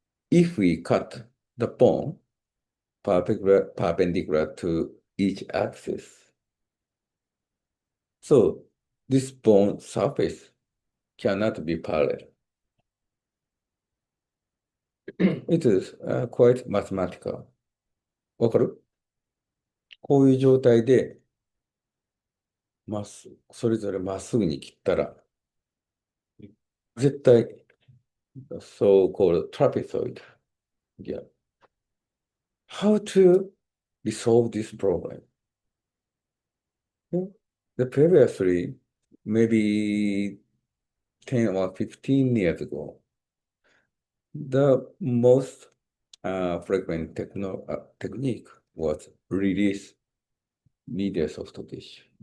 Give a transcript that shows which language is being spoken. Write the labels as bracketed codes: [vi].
[en] If we cut the bone perpendicular to each axis, so this bone surface cannot be parallel. It is quite mathematical. [ja] わかる？こういう状態でそれぞれまっすぐに切ったら、絶対、 [en] so-called trapezoid. Yeah. How to resolve this problem? The previously, maybe 10 or 15 years ago, the most frequent technique was release medial soft tissue.